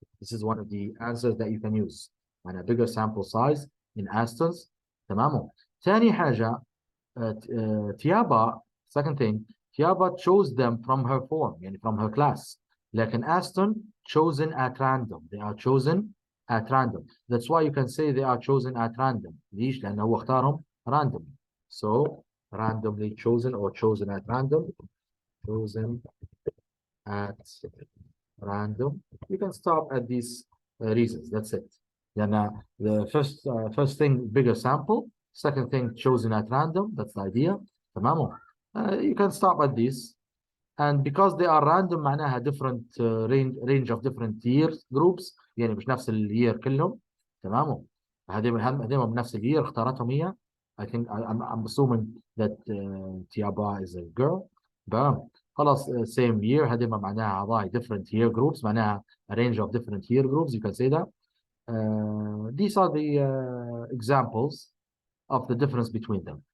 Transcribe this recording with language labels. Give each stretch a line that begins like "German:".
English: This is one of the answers that you can use. معناها bigger sample size in Aston's.
Arabic: تمام. ثاني حاجة,
English: Tiaba, second thing, Tiaba chose them from her form, يعني from her class. لكن Aston chosen at random. They are chosen at random. That's why you can say they are chosen at random.
Arabic: ليش؟ لأنه هو اختارهم random.
English: So randomly chosen or chosen at random. Chosen at random. You can stop at these reasons. That's it. Then the first thing, bigger sample. Second thing, chosen at random. That's the idea. تمام. You can stop at these. And because they are random معناها different range of different years groups,
Arabic: يعني مش نفس اليير كلهم. تمام. هذول بنفس اليير اختارتهم هي.
English: I think I'm assuming that Tiaba is a girl. بام. خلاص same year
Arabic: هذول معناها أعضاء
English: different year groups معناها a range of different year groups. You can say that. These are the examples of the difference between them.